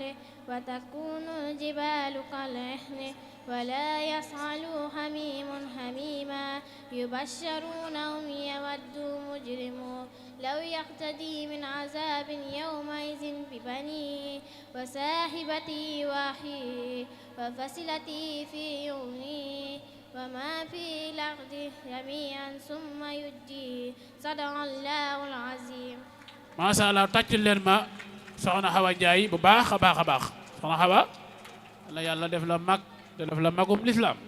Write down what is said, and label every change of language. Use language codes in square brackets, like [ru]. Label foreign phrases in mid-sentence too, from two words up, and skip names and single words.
[ar] وتكون الجبال كالعهن ولا يسأل حميم حميما يبشرونهم يود مجرمون لو يقتدي من عذاب يومئذ ببنيه وصاحبته وأخيه وفصيلته في يومه وما في الأرض جميعا ثم ينجيه صدق الله العظيم. ما شاء الله [wo] tàccul leen ma soxna Xawa Njaay bu baax a baax a baax soxna Xawa la yàlla def la mag te def la magum lislaam.